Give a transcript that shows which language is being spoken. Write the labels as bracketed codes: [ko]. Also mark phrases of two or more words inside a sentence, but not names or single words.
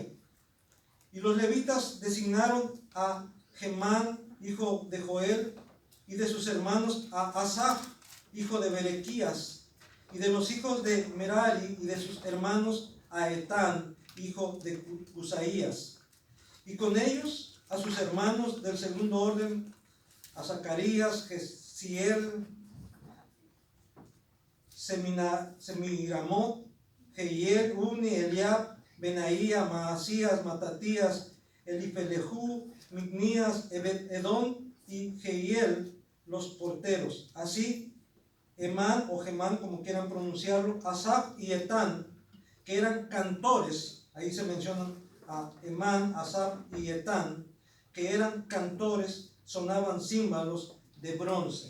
[es] Y los levitas designaron a Gemán, hijo de Joel, y de sus hermanos a Asaf, hijo de Berequías, y de los hijos de Merari y de sus hermanos a Etán, hijo de Cusaías, y con ellos a sus hermanos del segundo orden, a Zacarías, Jesiel, Semiramot, Jehiel, Uni, Eliab, Benaía, Maasías, Matatías, Elifelejú, Mignías, Edom y Jehiel, los porteros. Así, Emán o Gemán, como quieran pronunciarlo, Asaf y Etán, que eran cantores. Ahí se mencionan a Emán, Asaf y Etán, que eran cantores, sonaban címbalos de bronce.